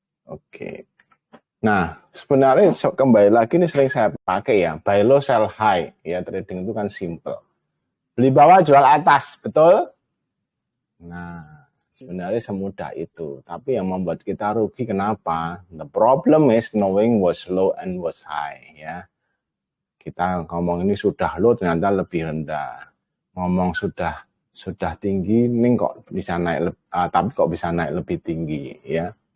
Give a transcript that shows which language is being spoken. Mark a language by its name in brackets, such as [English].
[Indonesian] Oke. Nah, sebenarnya kembali lagi ini sering saya pakai ya, [English] buy low sell high [Indonesian] ya, trading itu kan simple. Beli bawah jual atas, betul? Nah, sebenarnya semudah itu. Tapi yang membuat kita rugi kenapa? [English] The problem is knowing what's low and what's high ya. [Indonesian] Kita ngomong ini sudah low ternyata lebih rendah. Ngomong sudah tinggi, ini kok bisa naik tapi kok bisa naik lebih tinggi ya.